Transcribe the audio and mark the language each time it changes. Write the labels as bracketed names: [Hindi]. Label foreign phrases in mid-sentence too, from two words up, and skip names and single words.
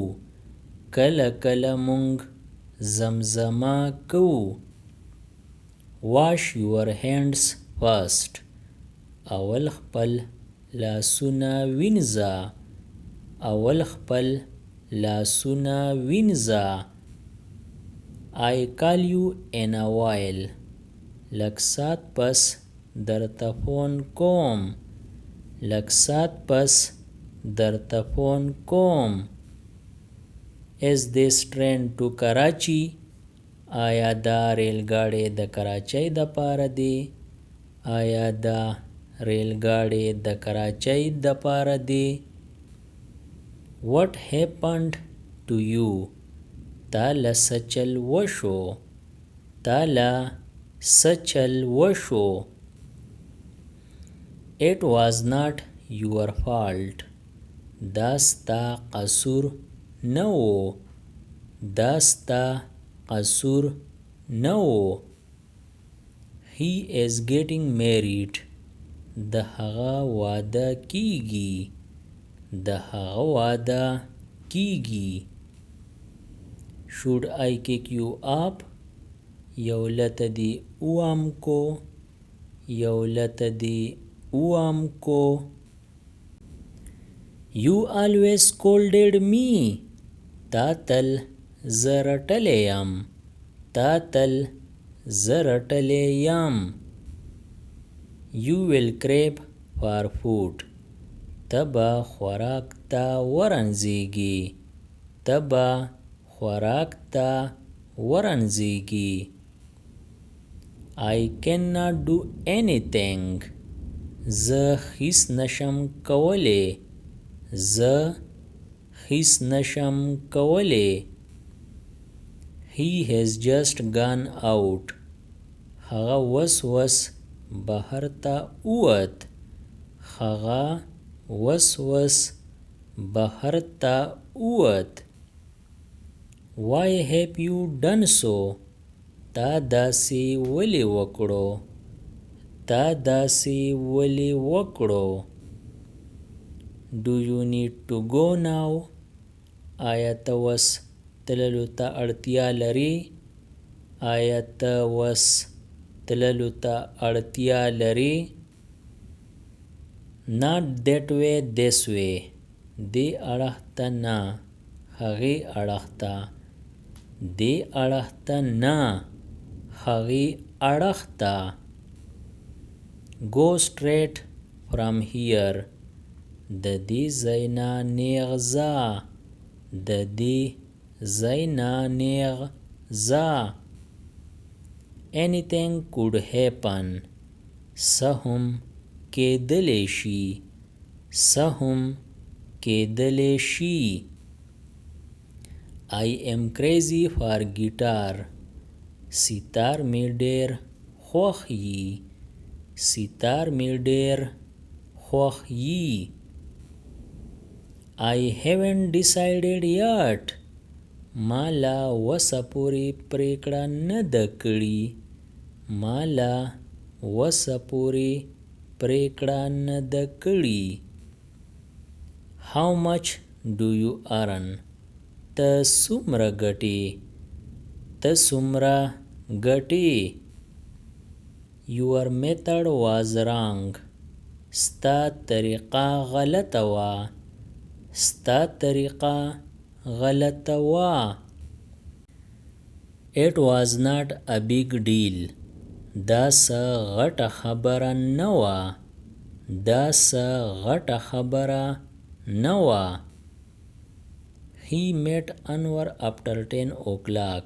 [Pashto] کله کله مونږ زمزمه کوو. [English] Wash your hands first. [Pashto] اول خپل لاسونه وینځه. اول خپل لاسونه وینځه. [English] I call you in a while. [Pashto] لږ ساعت پس درته فون کوم. لږ ساعت پس درته فون کوم. [English] Is this train to Karachi? [Pashto] آیا دا ریل ګاډی د کراچۍ د پاره دی؟ آیا دا ریل ګاډی د کراچۍ د پاره دی؟ [English] What happened to you? [Pashto] تا له څه چل وشو؟ تا له څه چل وشو؟ [English] It was not your fault. [Pashto] دا ستا قصور نه و. دا ستا قصور نه و. [English] He is getting married. [Pashto] د هغه واده کیږي. د هغه واده کیږي. [English] Should I kick you up? [Pashto] یو لته دی اوام کو. یو لته دی اوام کو. [English] You always scolded me. [Pashto] تا تل زه رټلی یم. تا تل زه رټلی یم. [English] You will crave for food. [Pashto] ته به خوراک ته ورنځېږي. ته به خوراک ته ورنځېږي. [English] I cannot do anything. [Pashto] زه هیڅ نشم کولی. زه هیڅ نشم کولی. [English] He has just gone out. [Pashto] هغه وس وس بهر ته ووت. هغه وس وس بهر ته ووت. [English] Why have you done so? [Pashto] تا داسې ولې وکړو؟ تا داسې ولې وکړو؟ [English] Do you need to go now? [Pashto] آیا ته وس تللو ته اړتیا لرې؟ آیا ته وس تللو ته اړتیا لرې؟ [English] Not that way, this way. [Pashto] دې اړخ ته نه، هغې اړخ ته. دې اړخ ته نه، هغې اړخ ته. [English] Go straight from here. [Pashto] د دې ځای نه نیغ ځه. د دې ځای نه نیغ ځه. [English] Anything could happen. [Pashto] څه هم کېدلی شي. څه هم کېدلی شي. [English] I am crazy for guitar. [Pashto] ستار مې ډېر خوښ یي. ستار مې ډېر خوښ یي. [English] I haven't decided yet. [Pashto] ما لا وسه پورې پرېکړه نه ده کړې. ما لا وسه پورې پرېکړه نه ده کړې. [English] How much do you earn? [Pashto] ته څومره ګټې؟ ته څومره ګټې؟ [English] Your method was wrong. [Pashto] ستا طریقه غلطه وه. ستا طریقه غلطه وه. [English] It was not a big deal. [Pashto] دا څه غټه خبره نه وه. دا څه غټه خبره نه وه. [English] He met Anwar after 10 o'clock.